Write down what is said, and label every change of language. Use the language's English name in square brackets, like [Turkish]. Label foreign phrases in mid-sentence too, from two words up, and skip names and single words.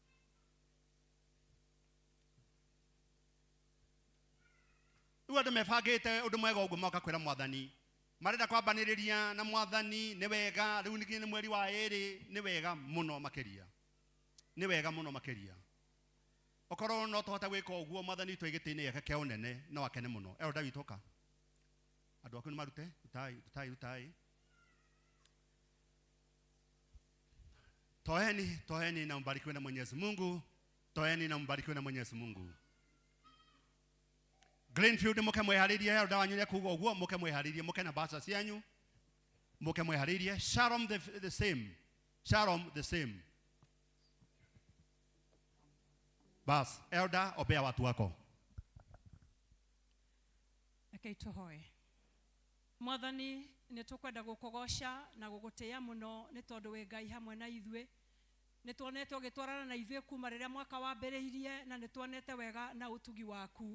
[Kikuyu] Rĩu andũ mebangĩte ũndũ mwega ũguo moka kwĩra Mwathani marenda kwambanĩrĩria na Mwathani nĩ wega rĩu nĩ mweri wa 2 nĩ wega mũno makĩria. Nĩ wega mũno makĩria. Okorwo no tũhota gwĩka ũguo Mwathani witũ gĩtĩ-inĩ gĩake kĩa ũnene no akene mũno. Elda witũka. Andũ aku nĩ marute utai. [Swahili] Toeni na mbarikiwe na Mwenyezi Mungu. Toeni na mbarikiwe na Mwenyezi Mungu. [Kikuyu] Greenfield muke mweharirie Elda wanyu nĩ kuuga ũguo muke mweharirie muke na basa cianyu. Muke mweharirie Shalom [English] the same. Shalom the same. Bas, [Swahili] Elda obea watu wako. [Kikuyu] Rekei tũhoe. Mwathani nĩ tũkwenda gũkũgoca na gũgũtĩĩa mũno nĩ tondũ wĩ Ngai hamwe na ithuĩ. Nĩ tuonete ũgĩtwarana na ithuĩ kuma rĩrĩa mwaka wambĩrĩirie na nĩ tuonete wega na ũtugi waku.